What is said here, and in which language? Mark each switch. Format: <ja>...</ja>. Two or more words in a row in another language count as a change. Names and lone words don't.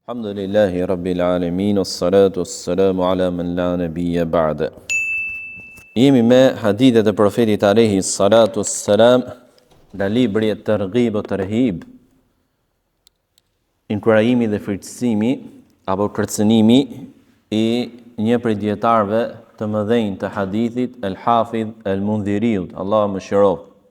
<ar>الحمد لله رب العالمين والصلاة والسلام على من لا نبي بعده.</ar> <sq>Jemi me hadithet e profetit</sq> <ar>عليه الصلاة والسلام</ar> <sq>nga libri e Targhib o Tarhib, inkurajimi dhe frikësimi apo kërcënimi i një prej dietarëve të mëdhenj të hadithit, El Hafidh El Mundhiriut, Allahu mëshiroft.</sq>